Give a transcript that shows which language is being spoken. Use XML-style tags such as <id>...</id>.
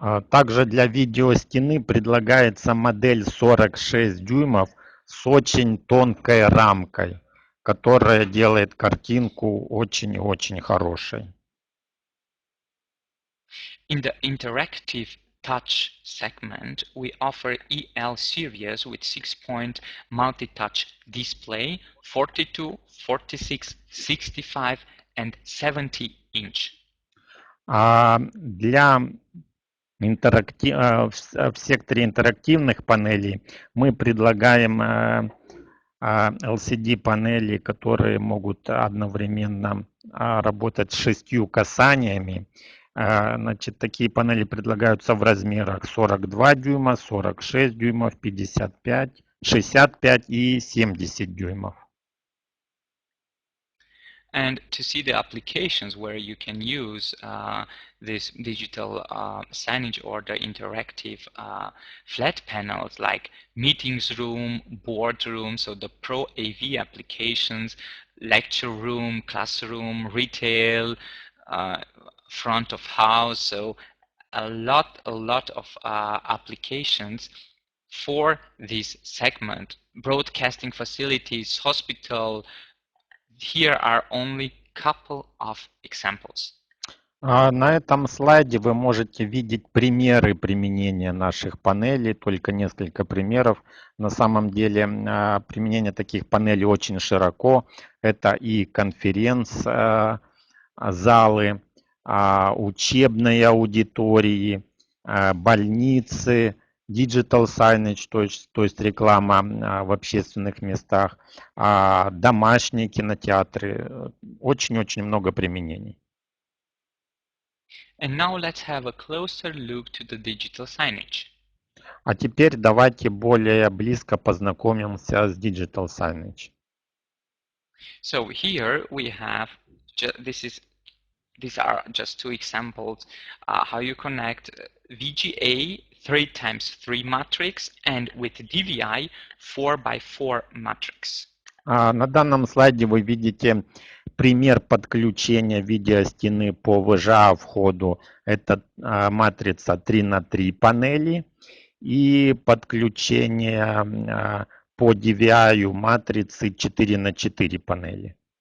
<ru>Также для видеостены предлагается модель 46 дюймов с очень тонкой рамкой, которая делает картинку очень хорошей.</ru> <en>In the interactive touch segment, we offer EL series with 6-point multi-touch display, 42, 46, 65 and 70 inch.</en> <ru>Для в секторе интерактивных панелей мы предлагаем LCD-панели, которые могут одновременно работать с 6 касаниями. Значит, такие панели предлагаются в размерах 42 дюйма, 46 дюймов, 55, 65 и 70 дюймов.</ru> <en>And to see the applications where you can use this digital signage or the interactive flat panels like meetings room, boardroom, so the Pro AV applications, lecture room, classroom, retail, front of house. So a lot of applications for this segment. Broadcasting facilities, hospital. Here are only couple of examples.</en> <ru>На этом слайде вы можете видеть примеры применения наших панелей, только несколько примеров. На самом деле применение таких панелей очень широко. Это и конференц-залы, учебные аудитории, больницы, digital signage, то есть реклама в общественных местах, домашние кинотеатры. Очень-очень много применений.</ru> <en>And now let's have a closer look to the digital signage.</en> <ru>А теперь давайте более близко познакомимся с digital signage.</ru> <en>So here we have, these are just two examples how you connect VGA 3x3 matrix and with DVI 4x4 matrix.</en> <ru>На данном слайде вы видите пример подключения видеостены по VGA входу. Это матрица 3x3 панели и подключение по DVI матрицы 4x4 панели.</ru>